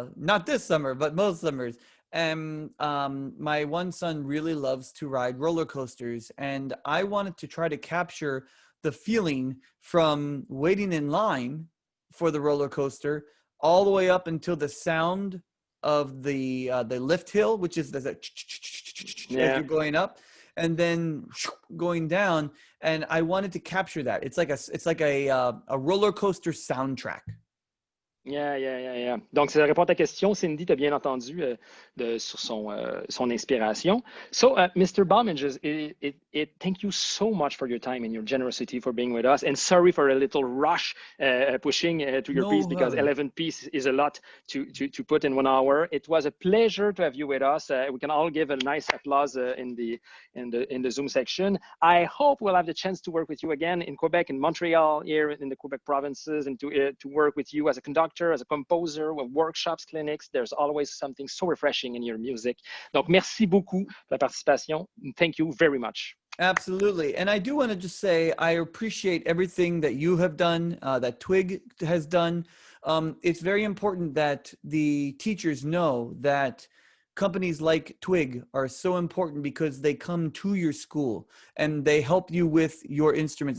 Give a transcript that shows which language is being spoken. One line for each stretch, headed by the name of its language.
English: Not this summer, but most summers. And my one son really loves to ride roller coasters, and I wanted to try to capture the feeling from waiting in line for the roller coaster all the way up until the sound of the lift hill, which is as you're going up, and then going down. And I wanted to capture that. It's like a roller coaster soundtrack. Yeah.
French: Donc, ça répond à ta question, Cindy, tu as bien entendu sur son inspiration.
English: So, Mr. Balmages, thank you so much for your time and your generosity for being with us. And sorry for a little rush pushing to your piece, because 11 pieces is a lot to put in 1 hour. It was a pleasure to have you with us. We can all give a nice applause in the Zoom section. I hope we'll have the chance to work with you again in Quebec, in Montreal, here in the Quebec provinces, and to work with you as a conductor, as a composer, with workshops, clinics. There's always something so refreshing in your music.
French: Donc, merci beaucoup pour la participation.
English: Thank you very much. Absolutely. And I do want to just say, I appreciate everything that you have done, that Twigg has done. It's very important that the teachers know that companies like Twigg are so important because they come to your school and they help you with your instruments.